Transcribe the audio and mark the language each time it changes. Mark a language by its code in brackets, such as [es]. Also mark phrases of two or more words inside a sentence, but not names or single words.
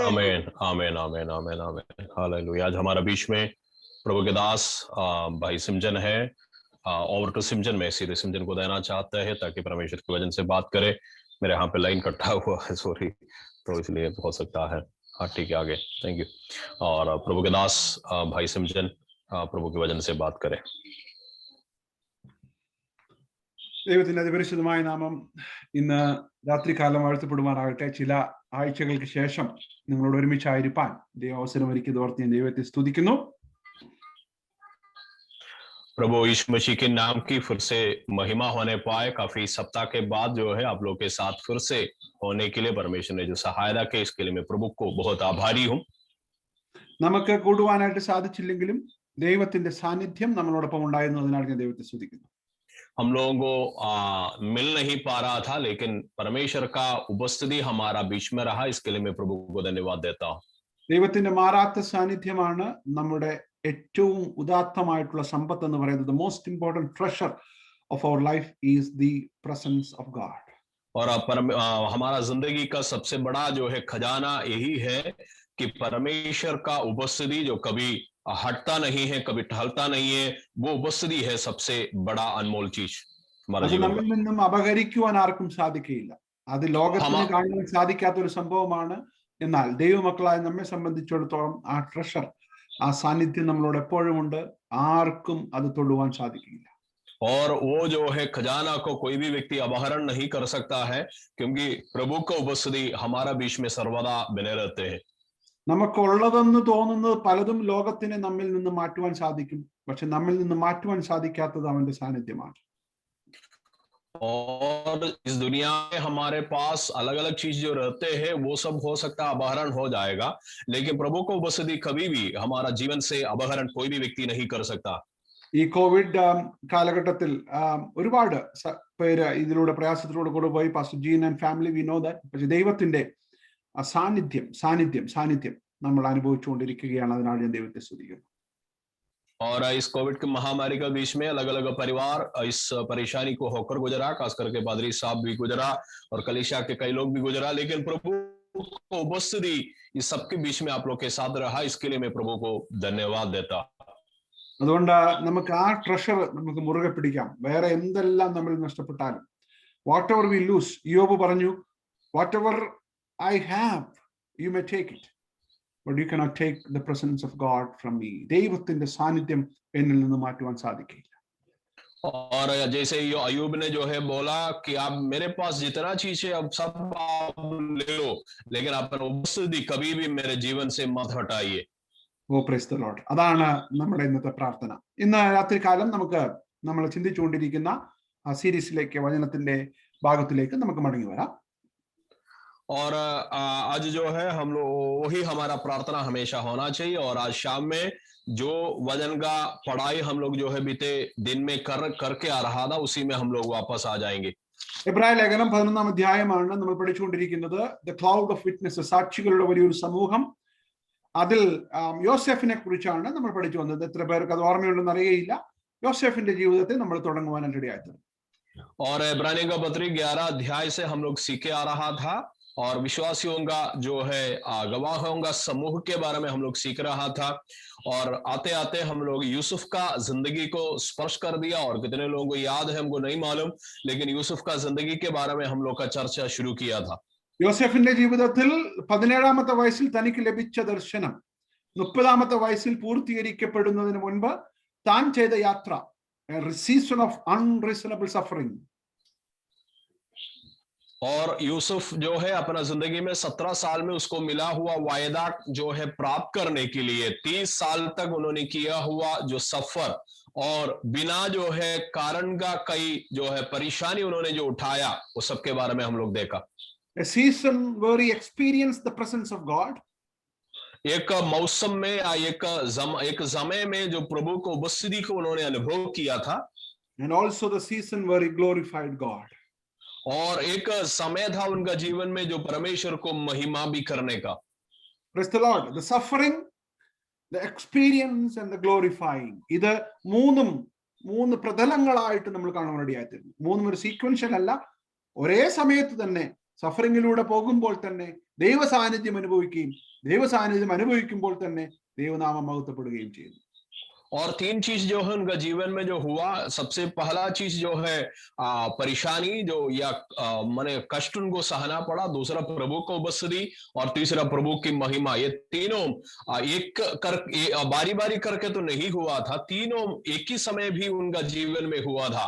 [hi] आमीन आमीन आमीन आमीन आमीन हालेलुया। आज हमारा बीच में प्रभु के दास भाई सिमजन है। [en] Over to [hi] सिमजन, में सीधे सिमजन को देना चाहते हैं ताकि परमेश्वर के वचन से बात करे। मेरे यहाँ पे लाइन कटा हुआ है, सॉरी, तो इसलिए हो सकता है। हाँ ठीक है, आगे [en] thank you. [hi] और प्रभु के दास भाई सिमजन प्रभु के वचन से बात करें। [ml] ദൈവത്തിന്റെ അതിപരിശുദ്ധമായ നാമം ഇന്ന് രാത്രികാലം വാഴ്ത്തപ്പെടുമാറാകട്ടെ. ചില ആഴ്ചകൾക്ക് ശേഷം നിങ്ങളോട് ഒരുമിച്ചായിരിക്കാൻ ദൈവം അവസരമൊരുക്കിയത് ഓർത്ത് ഞാൻ ദൈവത്തെ സ്തുതിക്കുന്നു. [hi] प्रभु यीशु मसीह के नाम की फिर से महिमा होने पाए। काफी सप्ताह के बाद जो है आप लोग के साथ फिर से होने के लिए परमेश्वर ने जो सहायता की, इसके लिए मैं प्रभु को बहुत आभारी हूँ। [ml] നമുക്ക് കൂടുവാനായിട്ട് സാധിച്ചില്ലെങ്കിലും ദൈവത്തിന്റെ സാന്നിധ്യം നമ്മളോടൊപ്പം ഉണ്ടായിരുന്നതിനാൽ ഞാൻ ദൈവത്തെ സ്തുതിക്കുന്നു. [hi] हम लोगों को मिल नहीं पा रहा था, लेकिन परमेश्वर का उपस्थिति हमारा बीच में रहा, इसके लिए मैं प्रभु को धन्यवाद देता हूँ। [ml] ദൈവത്തിന്റെ മാറാത്ത സാന്നിധ്യമാണ് നമ്മുടെ ഏറ്റവും ഉദാത്തമായിട്ടുള്ള സമ്പത്ത് എന്ന് പറയുന്നത്. [en] The most important treasure of our life is the presence of God. [hi] और हमारा जिंदगी का सबसे बड़ा जो है खजाना यही है कि परमेश्वर का उपस्थिति जो कभी हटता नहीं है, कभी टहलता नहीं है, वो उपस्थिति है सबसे बड़ा अनमोल चीज हमारा [ml] അത് [hi] जीवन [ml] നമ്മിൽ നിന്നും അപഹരിക്കുവാൻ ആർക്കും സാധിക്കുകയില്ല. അത് ലോകത്തിന് കാണാൻ സാധിക്കാത്ത ഒരു സംഭവമാണ്. എന്നാൽ ദൈവമക്കളായ നമ്മെ സംബന്ധിച്ചിടത്തോളം ആ ട്രഷർ, ആ സാന്നിധ്യം നമ്മളോട് എപ്പോഴും ഉണ്ട്. ആർക്കും അത് തൊടുവാൻ സാധിക്കില്ല. [hi] और वो जो है खजाना को कोई भी व्यक्ति अपहरण नहीं कर सकता है, क्योंकि प्रभु का उपस्थिति हमारा बीच में सर्वदा बने रहते हैं। [ml] നമുക്കുള്ളതെന്ന് തോന്നുന്നത് പലതും ലോകത്തിനെ നമ്മിൽ നിന്ന് മാറ്റുവാൻ സാധിക്കും. പക്ഷെ നമ്മിൽ നിന്ന് മാറ്റുവാൻ സാധിക്കാത്തത് അവന്റെ സാന്നിധ്യമാണ്. [hi] और इस दुनिया में हमारे पास अलग अलग चीज जो रहते हैं वो सब हो सकता है अपहरण हो जाएगा, लेकिन प्रभु को उपस्थिति कभी भी हमारा जीवन से अपहरण कोई भी व्यक्ति नहीं कर सकता। [ml] ഈ കോവിഡ് കാലഘട്ടത്തിൽ ഒരുപാട് പേര് ഇതിലൂടെ പ്രയാസത്തിലൂടെ കൂടെ പോയി. [en] Pastor Jean and family we know that. [ml] പക്ഷെ ദൈവത്തിന്റെ സാന്നിധ്യം സാന്നിധ്യം സാന്നിധ്യം നമ്മൾ അനുഭവിച്ചുകൊണ്ടിരിക്കുകയാണ്. അതിനാൽ ഞാൻ ദൈവത്തെ സ്തുതിക്കുന്നു. [hi] और इस कोविड की महामारी के बीच में अलग अलग परिवार इस परेशानी को होकर गुजरा, खास करके पादरी साहब भी गुजरा और कलीसिया के कई लोग भी गुजरा, लेकिन प्रभु को उपस्थिति इस सबके बीच में आप लोग के साथ रहा, इसके लिए मैं प्रभु को धन्यवाद देता। [ml] അതുകൊണ്ട് നമുക്ക് ആ ട്രഷർ നമുക്ക് മുറുകെ പിടിക്കാം. വേറെ എന്തെല്ലാം നമ്മൾ നഷ്ടപ്പെട്ടാലും, [en] whatever we lose, [ml] യോബ് പറഞ്ഞു, [en] Whatever I have you may take it, but you cannot take the presence of God from me. [ml] ദൈവത്തിന്റെ സാന്നിധ്യം എന്നിൽ നിന്ന് മാറ്റുവാൻ സാധിക്കില്ല. [hi] और जैसे ये अयूब ने जो है बोला कि आप मेरे पास जितना चीज है अब सब आप ले लो, लेकिन अपना उपस्थिति कभी भी मेरे जीवन से मत हटाइए। [en] Oh praise the Lord. [ml] അതാണ് നമ്മുടെ ഇന്നത്തെ പ്രാർത്ഥന. ഇന്ന് രാത്രികാലം നമ്മൾ ചിന്തിച്ചുകൊണ്ടിരിക്കുന്ന ആ സീരീസിലേക്ക്, വചനത്തിന്റെ ഭാഗത്തിലേക്ക് നമുക്ക് മടങ്ങി വരാം. [hi] और आज जो है हम लोग वही हमारा प्रार्थना हमेशा होना चाहिए। और आज शाम में जो वचन का पढ़ाई हम लोग जो है बीते दिन में करके आ रहा था, उसी में हम लोग वापस आ जाएंगे। [ml] എബ്രായ ലേഖനം 11-ാം അധ്യായമാണ് നമ്മൾ പഠിച്ചുകൊണ്ടിരിക്കുന്നത്. [en] The cloud of witness, [ml] സാക്ഷികളുടെ വലിയൊരു സമൂഹം. അതിൽ യോസെഫിനെ കുറിച്ചാണ് നമ്മൾ പഠിച്ചു വന്നത്. എത്ര പേർക്ക് അത് ഓർമ്മയുണ്ടെന്ന് അറിയയില്ല. യോസെഫിന്റെ ജീവിതത്തെ നമ്മൾ തുടങ്ങുവാനായിട്ട് ഇടയായി. [hi] और इब्रानियों का पत्री 11 अध्याय से हम लोग सीखे आ रहा था, और विश्वासियों का जो है गवाहों का समूह के बारे में हम लोग सीख रहा था। और आते आते हम लोग यूसुफ का जिंदगी को स्पर्श कर दिया, और कितने लोगों को याद है हमको नहीं मालूम, लेकिन यूसुफ का जिंदगी के बारे में हम लोग का चर्चा शुरू किया था। [ml] യോസെഫിന്റെ ജീവിതത്തിൽ 17-ാമത്തെ വയസ്സിൽ തനിക്ക് ലഭിച്ച ദർശനം 30-ാമത്തെ വയസ്സിൽ പൂർത്തീകരിക്കപ്പെടുന്നതിന് മുൻപ് താൻ ചെയ്ത യാത്ര, [en] season of unreasonable suffering. [hi] और यूसुफ जो है अपना जिंदगी में 17 साल में उसको मिला हुआ वायदा जो है प्राप्त करने के लिए 30 साल तक उन्होंने किया हुआ जो सफर, और बिना जो है कारण का कई जो है परेशानी उन्होंने जो उठाया, वो सब के बारे में हम लोग देखा. [en] A season where he experienced the presence of God, [hi] एक मौसम में या एक समय में जो प्रभु को उपस्थिति को उन्होंने अनुभव किया था, [en] and also the season where he glorified God. [hi] और एक समय था उनका जीवन में जो परमेश्वर को महिमा भी करने का। [en] Praise the Lord. The suffering, the experience and the glorifying. [ml] ഇത് മൂന്ന് പ്രതലങ്ങളായിട്ട് നമ്മൾ കാണാൻ വേണ്ടിയായിരുന്നു. മൂന്നും ഒരു സീക്വൻഷ്യൽ അല്ല, ഒരേ സമയത്ത് തന്നെ സഫറിങ്ങിലൂടെ പോകുമ്പോൾ തന്നെ ദൈവ സാന്നിധ്യം അനുഭവിക്കുകയും ദൈവ സാന്നിധ്യം അനുഭവിക്കുമ്പോൾ തന്നെ ദൈവനാമം മഹത്വപ്പെടുകയും ചെയ്യുന്നു. [hi] और तीन चीज जो है उनका जीवन में जो हुआ, सबसे पहला चीज जो है परेशानी जो या माने कष्ट उनको सहना पड़ा, दूसरा प्रभु को उपस्थिति और तीसरा प्रभु की महिमा। ये तीनों बारी बारी करके तो नहीं हुआ था, तीनों एक ही समय भी उनका जीवन में हुआ था।